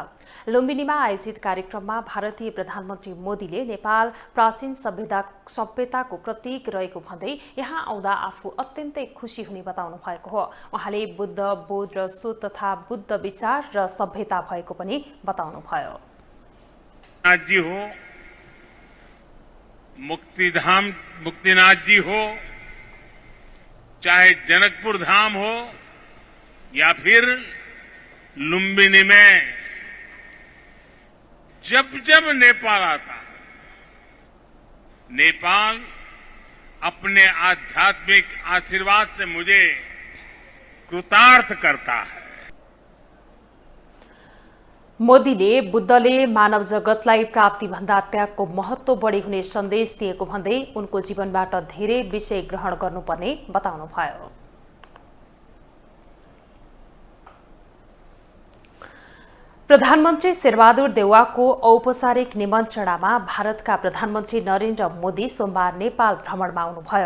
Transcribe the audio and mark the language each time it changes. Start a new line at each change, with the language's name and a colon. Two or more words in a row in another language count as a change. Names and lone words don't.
Nepali: लुम्बिनीमा आयोजित कार्यक्रममा भारतीय प्रधानमन्त्री मोदीले नेपाल प्राचीन सभ्यताको प्रतीक रहेको भन्दै यहाँ आउँदा आफू अत्यन्तै खुसी हुने बताउनु भएको हो। उहाँले बुद्ध, बोध र सोच तथा बुद्ध विचार र सभ्यता भएको पनि बताउनु भयो।
Hindi: मुक्तिनाथ जी हो, चाहे जनकपुर धाम हो या फिर लुम्बिनी में जब नेपाल आता, नेपाल अपने आध्यात्मिक आशीर्वाद से मुझे कृतार्थ करता है।
Nepali: मोदीले बुद्धले मानव जगतलाई प्राप्तिभन्दा त्यागको महत्व बढी हुने सन्देश दिएको भन्दै उनको जीवनबाट धेरै विषय ग्रहण गर्नुपर्ने बताउनुभयो। प्रधानमन्त्री शेरबहादुर देउवाको औपचारिक निमन्त्रणामा भारतका प्रधानमन्त्री नरेन्द्र मोदी सोमबार नेपाल भ्रमणमा आउनुभयो।